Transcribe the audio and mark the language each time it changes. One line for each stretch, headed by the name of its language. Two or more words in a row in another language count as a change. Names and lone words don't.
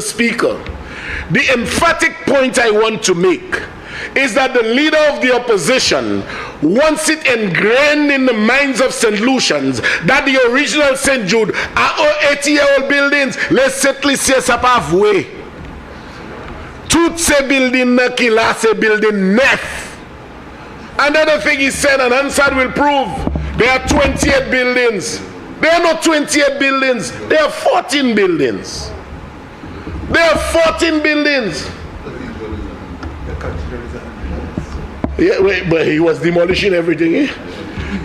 English: Speaker, the emphatic point I want to make is that the leader of the opposition wants it ingrained in the minds of St. Lucians that the original St. Jude are 80-year-old buildings. Let's settle this up halfway.
Saint Lucian Creole French: Tout se building na kila se building nef.
English: Another thing he said, and Hansard will prove, there are 28 buildings. There are not 28 buildings. There are 14 buildings. There are 14 buildings. Yeah, wait, but he was demolishing everything, eh?